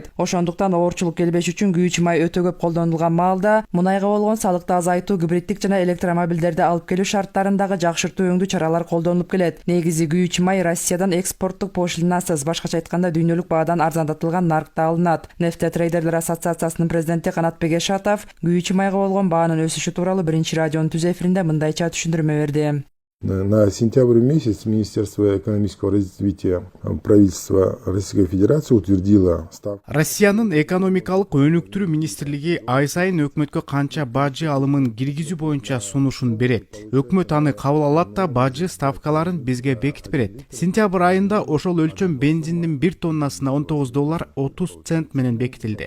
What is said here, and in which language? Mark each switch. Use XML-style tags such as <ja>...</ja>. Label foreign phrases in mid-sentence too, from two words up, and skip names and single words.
<ky>Ошондуктан оорчулук келбеш үчүн күйүүчү май өтө көп колдонулган маалда мунайга болгон салыкты азайтуу, гибриддик жана электромобилдерди алып келүү шарттарындагы жакшыртуу өңдүү чаралар колдонулуп келет. Негизи күйүүчү май Россиядан экспорттук пошлинасыз, башкача айтканда дүйнөлүк баадан арзандатылган наркта алынат. Трейдерлер ассоциациясынын президенти Канатбек Эшатов күйүүчү майга болгон баанын өсүшү тууралуу Биринчи радионун түз эфиринде мындайча түшүндүрмө берди.</ky> <ru>На сентябрь месяц Министерство экономического развития правительства Российской Федерации утвердило ставку.</ru> <ky>Россиянын экономикалык өнүктүрүү министрлиги ай сайын өкмөткө канча бажы алымын киргизүү боюнча сунушун берет. Өкмөт аны кабыл алат да бажы ставкаларын бизге бекитип берет. Сентябрь айында ошол өлчөм бензиндин 1 тоннасына $19.30 менен бекитилди.</ky>